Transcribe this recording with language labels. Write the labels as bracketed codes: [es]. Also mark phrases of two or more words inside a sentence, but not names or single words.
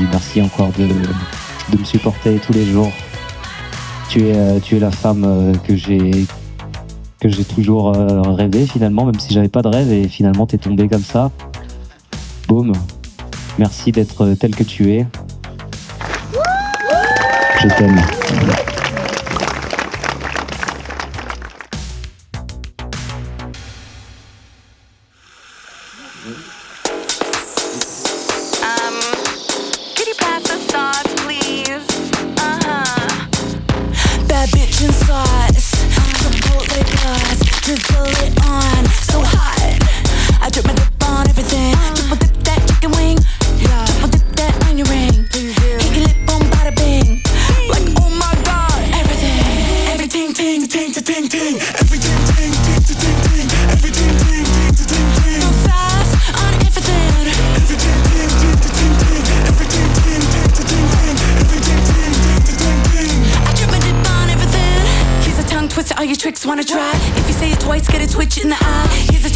[fr] Merci encore de me supporter tous les jours. Tu es la femme que j'ai toujours rêvé finalement, même si j'avais pas de rêve et finalement t'es tombée comme ça. Boum. Merci d'être telle que tu es. Je t'aime. [en] Could you pass the sauce, please? Bad bitch in sauce, Chipotle sauce, drizzle it on, so hot. I drip my dip on everything. Triple dip that chicken wing, triple dip that onion ring. Hit your lip, boom, bada bing. Like oh my god, everything, everything, ting, ting, ting, ting, everything, ting, ting, ting, ting, everything, ting, ting, ting, ting. No sauce on everything. Everything, ting, ting, ting, ting, everything, ting, ting, ting, ting, everything, ting, ting, ting, ting. I drip my dip on everything. He's a tongue twister, all your tricks wanna try. If you say it twice, get a twitch in the eye.